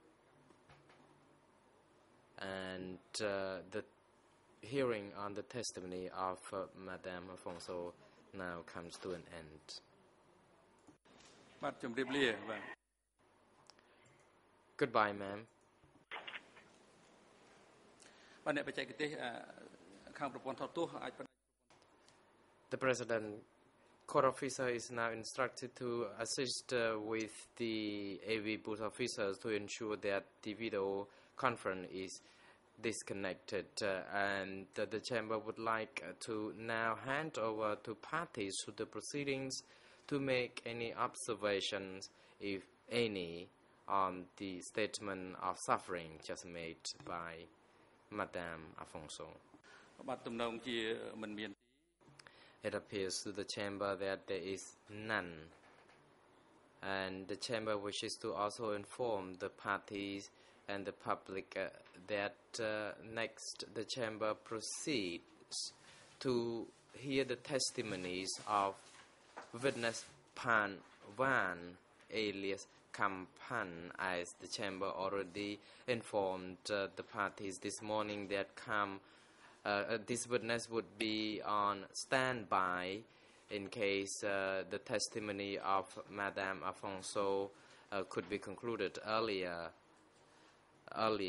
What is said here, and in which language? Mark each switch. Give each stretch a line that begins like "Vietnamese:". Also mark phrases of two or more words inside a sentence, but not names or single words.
English: And the hearing on the testimony of Madame Afonso now comes to an end. Goodbye, ma'am.
Khmer: បាទអ្នកបច្ចេកទេសខាងប្រព័ន្ធថតទស្សន៍អាច
English: The President Court officer is now instructed to assist with the AV booth officers to ensure that the video conference is disconnected, and the chamber would like to now hand over to parties to the proceedings to make any observations, if any, on the statement of suffering just made by Madame Afonso.
Khmer: បាទទំនងជាមិនមាន
English: It appears to the chamber that there is none, and the chamber wishes to also inform the parties and the public that next the chamber proceeds to hear the testimonies of witness Pan Van alias Kampan, as the chamber already informed the parties this morning that this witness would be on standby in case the testimony of Madame Afonso could be concluded early.